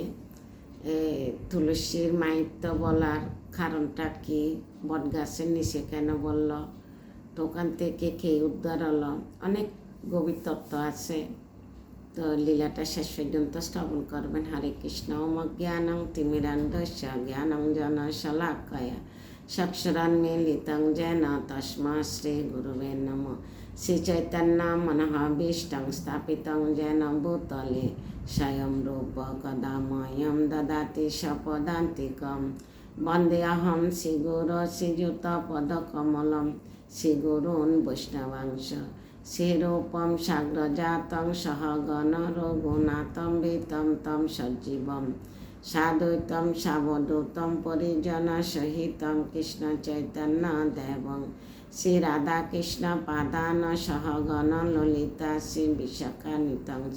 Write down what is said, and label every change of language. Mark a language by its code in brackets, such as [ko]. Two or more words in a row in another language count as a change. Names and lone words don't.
[bn] তুলসীর মাহাত্ম্য বলার কারণটা কি, বটগাছের নিচে কেন বলল, তো ওখান থেকে কে উদ্ধার হলো, অনেক গভীর তত্ত্ব আছে। তো লীলাটা শেষ পর্যন্ত শ্রবণ করবেন। [sa] হরে কৃষ্ণ। জ্ঞানং তিমিরান্ধস্য জ্ঞানঞ্জন শলাকায়া চক্ষুরুন্মীলিतं येन तस्मै श्रीगुरुवे नमः। श्रीचैतन्यं मनोभीष्टं स्थापितं येन भूतले स्वयं रूप कदा मह्यं ददाति स्वपदान्तिकं। वन्देऽहं श्रीगुरो श्रीयुतपदकमलं श्रीगुरून् वैष्णवांश श्रीरूपं साग्रजातं सहगण रघुनाथं वितं तं सजीवं साद्वैतं सावधूतं परिजनसहितं कृष्ण चैतन्य देवं श्री राधा कृष्ण पादान सहगण ललिता श्री विशाखान्वितं च।